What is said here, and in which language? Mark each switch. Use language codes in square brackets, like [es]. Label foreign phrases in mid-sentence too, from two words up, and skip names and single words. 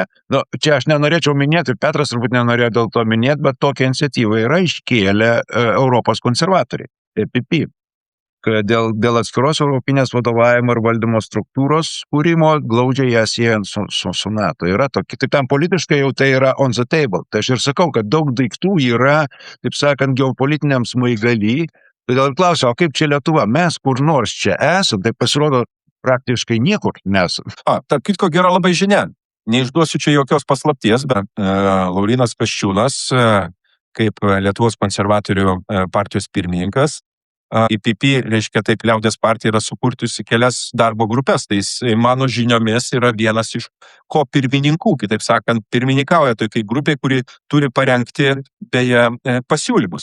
[lt] Čia aš nenorėčiau minėti, ir Petras turbūt nenorėjo dėl to minėti, bet tokią iniciatyvą yra iškėlę Europos konservatoriai, EPP. Dėl atskiros europinės vadovavimo ir valdymo struktūros kūrimo glaudžiai ją siejant su NATO. Yra tokia, taip ten politiškai jau tai yra [en] on the table. [lt] Tai aš ir sakau, kad daug daiktų yra, taip sakant, geopolitiniam smaigaly. Todėl ir klausiu, o kaip čia Lietuva? Mes kur nors čia esam, tai pasirodo praktiškai niekur nesam. Tarp kitko gera labai žinia. Neišduosiu čia jokios paslapties, bet Laurynas Kasčiūnas, kaip Lietuvos konservatorių partijos pirmininkas, EPP, reiškia taip, liaudės partija yra sukurtusi kelias darbo grupės, tai jis, mano žiniomis, yra vienas iš pirmininkų, kitaip sakant, pirmininkauja tokiai grupiai, kuri turi parengti beje pasiūlymus.